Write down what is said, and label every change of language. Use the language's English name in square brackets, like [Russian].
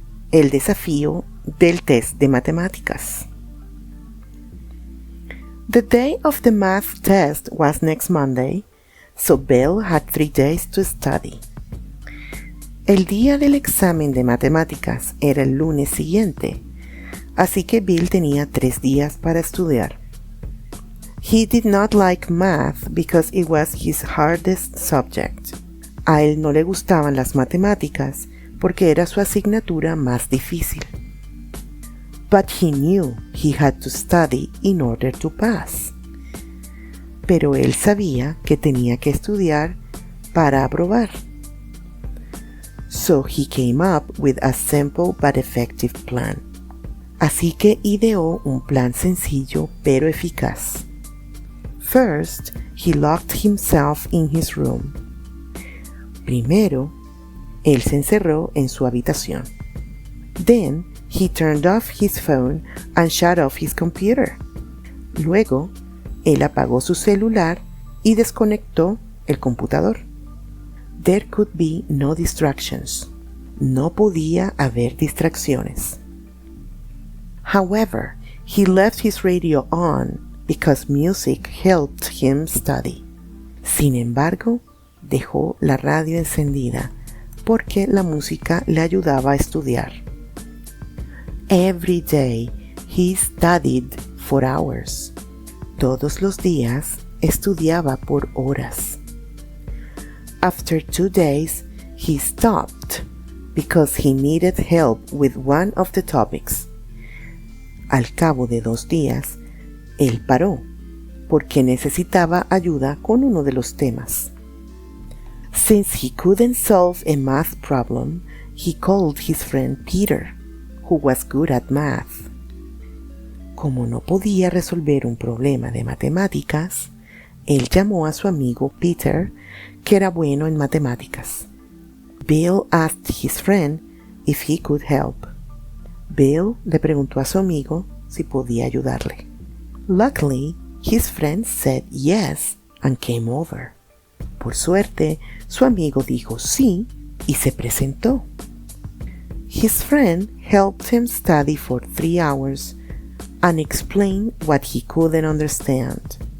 [Spanish] El desafío del test de matemáticas. [English] The day of the math test was next Monday, so Bill had 3 days to study. [Spanish] El día del examen de matemáticas era el lunes siguiente, así que Bill tenía 3 días para estudiar. [English] He did not like math because it was his hardest subject. [Spanish] A él no le gustaban las matemáticas porque era su asignatura más difícil. [English] But he knew he had to study in order to pass. [Spanish] Pero él sabía que tenía que estudiar para aprobar. [English] So he came up with a simple but effective plan. [Spanish] Así que ideó un plan sencillo pero eficaz. [English] First, he locked himself in his room. [Spanish] Primero, él se encerró en su habitación. [English] Then, he turned off his phone and shut off his computer. [Spanish] Luego, él apagó su celular y desconectó el computador. [English] There could be no distractions. [Spanish] No podía haber distracciones. [English] However, he left his radio on because music helped him study. [Spanish] Sin embargo, dejó la radio encendida porque la música le ayudaba a estudiar. [English] Every day he studied for hours. [Spanish] Todos los días estudiaba por horas. [English] After 2 days, he stopped because he needed help with one of the topics. [Spanish] Al cabo de 2 días, él paró porque necesitaba ayuda con uno de los temas. [English] Since he couldn't solve a math problem, he called his friend Peter, who was good at math. [Spanish] Como no podía resolver un problema de matemáticas, él llamó a su amigo Peter, que era bueno en matemáticas. [English] Bill asked his friend if he could help. [Spanish] Bill le preguntó a su amigo si podía ayudarle. [English] Luckily, his friend said yes and came over. [Spanish] Por suerte, su amigo dijo sí y se presentó. [English] His friend helped him study for 3 hours and explained what he couldn't understand.